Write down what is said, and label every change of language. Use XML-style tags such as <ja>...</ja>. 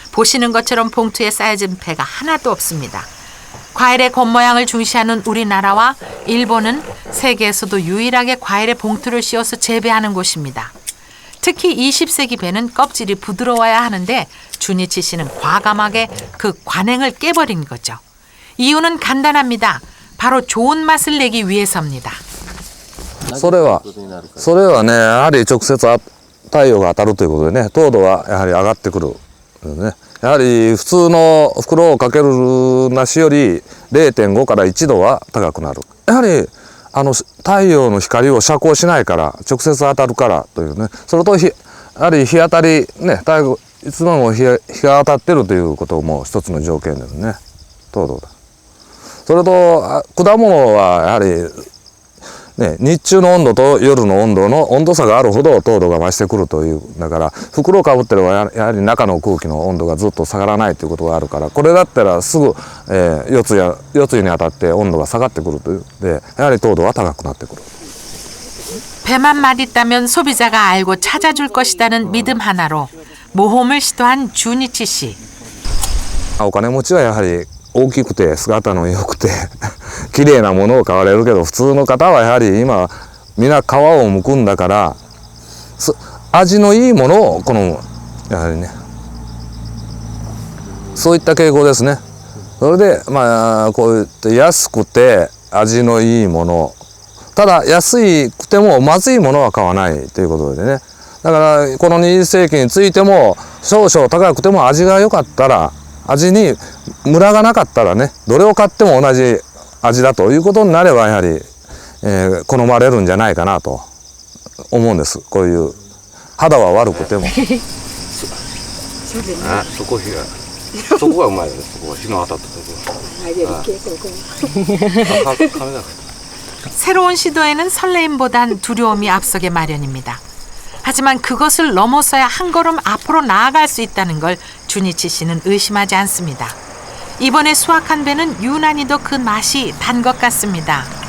<ko>보시는 것처럼 봉투에 쌓여진 배가 하나도 없습니다. 과일의 겉모양을 중시하는 우리나라와 일본은 세계에서도 유일하게 과일의 봉투를 씌워서 재배하는 곳입니다. 특히 20세기 배는 껍질이 부드러워야 하는데 주니치 씨는 과감하게 그 관행을 깨버린 거죠. 이유는 간단합니다. 바로 좋은 맛을 내기 위해서입니다.</ko> <ja>それはね、やはり直接太陽が当たるということでね、糖度はやはり上がってくる。ね、やはり普通の袋をかける梨より 0.5 から1度は高くなる。やはり太陽の光を遮光しないから直接当たるからというね、それとやはり日当たりね、いつも日が当たってるということも一つの条件ですね。糖度だ。それと果物はやはりね、日中の温度と夜の温度差があるほど糖度が増してくるという。だから袋をかぶってればやはり中の空気の温度がずっと下がらないということがあるから、これだったらすぐ、夜露に当たって温度が下がってくるというで、やはり糖度は高くなってくる。</ja> <ko>배만 맛있다면 소비자가 알고 찾아줄 것이라는 믿음 하나로 모험을 시도한 주니치 씨.</ko> <ja>お金持ちはやはり大きくて姿の良くて綺麗なものを買われるけど、普通の方はやはり今皆皮を剥くんだから味のいいものを好む。やはりね、そういった傾向ですね。それでまあこういって安くて味のいいもの、ただ安くてもまずいものは買わないということでね。だからこの20世紀についても少々高くても味が良かったら、味にムラがなかったらね、どれを買っても同じ味だということになればやはり、好まれるんじゃないかなと思うんです。こういう肌は悪くても。あ、そこがうまいよね。そこは日の当たったところ。</ja> <ko>새로운 시도에는 설레임보단 두려움이 앞서게 마련입니다. 하지만 그것을 넘어서야 한 걸음 앞으로 나아갈 수 있다는 걸 주니치 씨는 의심하지 않습니다. 이번에 수확한 배는 유난히도 그 맛이 단 것 같습니다.</ko>